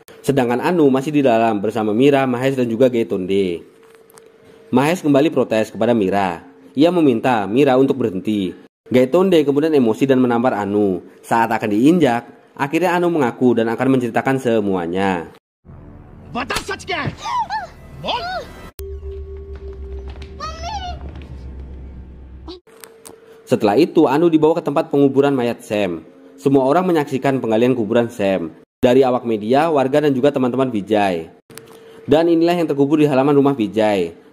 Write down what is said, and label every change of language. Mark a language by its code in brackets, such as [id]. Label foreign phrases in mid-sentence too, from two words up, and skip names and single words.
[id] Sedangkan Anu masih di dalam bersama Mira, Mahes dan juga Gaitonde. Mahes kembali protes kepada Mira. Ia meminta Mira untuk berhenti. Gaitonde kemudian emosi dan menampar Anu. Saat akan diinjak, akhirnya Anu mengaku dan akan menceritakan semuanya. [hi] बता सच क्या है? बोल। [id] Setelah itu, Anu dibawa ke tempat penguburan mayat Sam. Semua orang menyaksikan penggalian kuburan Sam. Dari awak media, warga dan juga teman-teman Vijay. Dan inilah yang terkubur di halaman rumah Vijay.